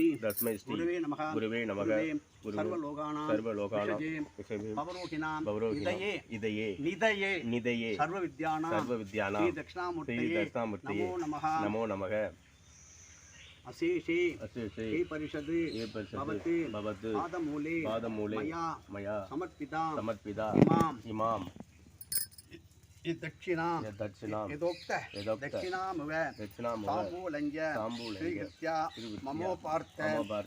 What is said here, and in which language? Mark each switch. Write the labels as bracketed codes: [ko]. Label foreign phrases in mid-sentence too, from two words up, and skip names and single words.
[sa] तस्मै श्री गुरवे नमः गुरवे नमः குருவே குருவே சர்வலோகானாம் சர்வலோகானாம் விஷஜே விஷஜே பவரோகிணாம் பௌரோகிணாம் இதயே இதயே நிதயே நிதயே சர்வவித்யானாம் சர்வவித்யானாம் श्री दक्षिणामूर्तये श्री दक्षिणामूर्तये नमो नमः नमो नमः அசேஷே அசேஷே श्री परिषत् ये परिषद भवति भवतु पादमूले पादमूले मया मया समर्पितां समर्पिता इमाम् इमां दक्षिणां दक्षिणां यदोक्त यदोक्त दक्षिणामुव दक्षिणां ताम्बूलञ्च ताम्बूलञ्च श्रीकृत्या श्रीकृत्या ममोपार्थ ममोपार्थ